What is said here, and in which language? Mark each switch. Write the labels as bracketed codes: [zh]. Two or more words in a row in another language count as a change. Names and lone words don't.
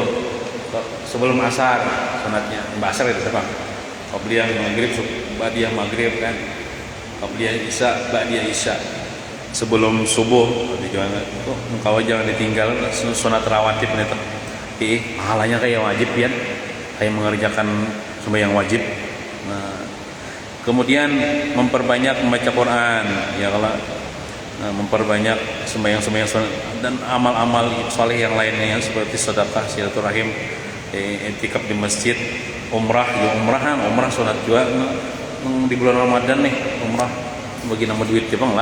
[ms] Sebelum asar sunatnya, asar itu apa? Qabliyah maghrib, ba'diyah maghrib kan. Qabliyah isya, ba'diyah isya. Sebelum subuh itu muka jangan ditinggal sunat rawatib itu. Pahalanya kayak wajib ya. Kayak mengerjakan sembahyang wajib. Nah, kemudian memperbanyak membaca Quran, ya kalau memperbanyak sembahyang dan amal-amal saleh yang lainnya seperti sedekah, silaturahim, i'tikaf di masjid, umrah sunat juga di bulan Ramadan nih, umrah bagi nama duit Jepang lah.